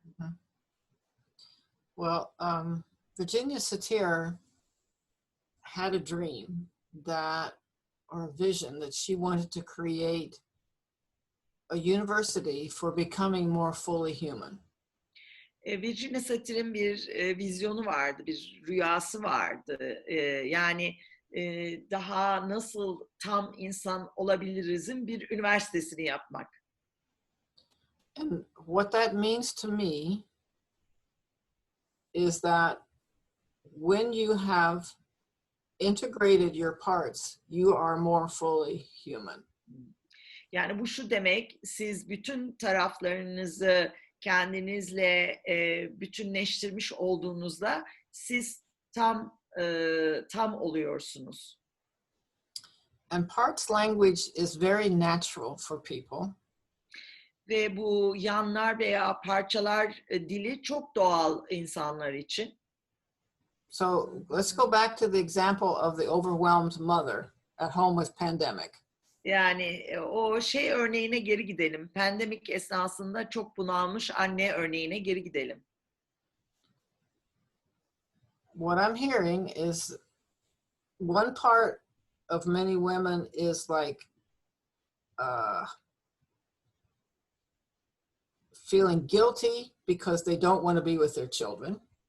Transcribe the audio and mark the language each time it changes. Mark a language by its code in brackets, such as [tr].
[en] Mm-hmm. Well, Virginia Satir had a dream or a vision that she wanted to create a university for becoming more fully human. [tr] Virginia Satir'in bir vizyonu vardı, bir rüyası vardı. Yani daha nasıl tam insan olabilirizin bir üniversitesini yapmak. [en] And what that means to me is that when you have integrated your parts, you are more fully human. [tr] Yani bu şu demek, siz bütün taraflarınızı kendinizle bütünleştirmiş olduğunuzda siz tam oluyorsunuz. [en] And parts language is very natural for people. [tr] Ve bu yanlar veya parçalar dili çok doğal insanlar için. [en] So let's go back to the example of the overwhelmed mother at home with pandemic. [tr] Yani o örneğine geri gidelim. Pandemik esnasında çok bunalmış anne örneğine geri gidelim. [en] What I'm hearing is one part of many women is like feeling guilty because they don't want to be with their children.